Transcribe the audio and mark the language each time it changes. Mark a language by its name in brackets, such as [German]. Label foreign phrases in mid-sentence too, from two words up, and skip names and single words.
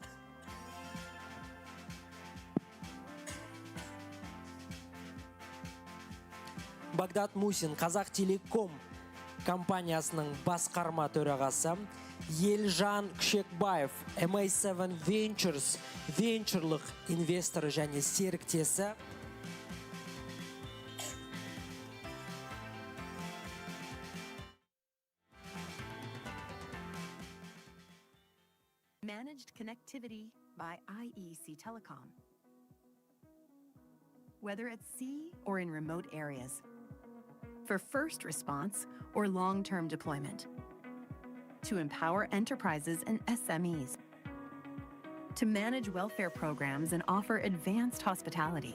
[Kazakh] Багдат Мусин, Қазақтелеком компаниясының басқарма төрағасы, Елжан Күшекбаев, MA7 Ventures венчурлық инвесторы және серіктесі, [English] Managed connectivity by IEC Telecom. Whether at sea or in remote areas, for first response or long-term deployment, to empower enterprises and SMEs, to manage welfare programs and offer advanced hospitality.